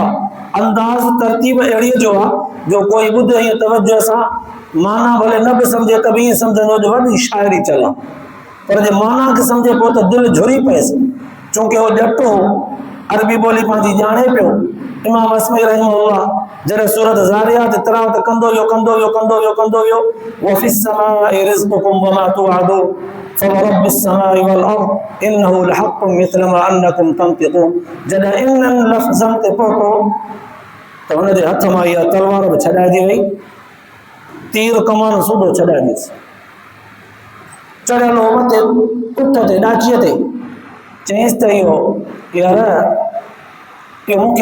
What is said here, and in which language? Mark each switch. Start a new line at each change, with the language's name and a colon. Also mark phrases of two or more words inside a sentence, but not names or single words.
Sindhi: अंदाज़ तरतीब अहिड़ी जो आहे जो कोई ॿुधे ईअं तवजो सां, माना भले न बि सम्झे त बि ईअं सम्झंदो जो वॾी शाइरी चल आहे, पर जे माना खे सम्झे पोइ त दिलि झुरी पएसि, छोकी उहो ॼटो अरबी ॿोली पंहिंजी ॼाणे पियो। इमाम अस्मई रहमहुल्लाह जॾहिं सूरत ज़ारियात तिलावत कंदो वियो
Arabic: وفي السماء رزقكم وما توعدون فورب السماء والأرض إنه لحق مثل ما أنكم تنطقون.
Sindhi: जॾहिं इन्हनि लफ़्ज़नि ते पहुतो त हुनजे हथ मां इहा तलवार बि छॾाइजी वई, तीर कमान सूधो छॾाइजीसि, चढ़ियल हो मथे उठ ते ॾाचीअ ते। चईंसि त इहो यार इहो मूंखे बि सेखार।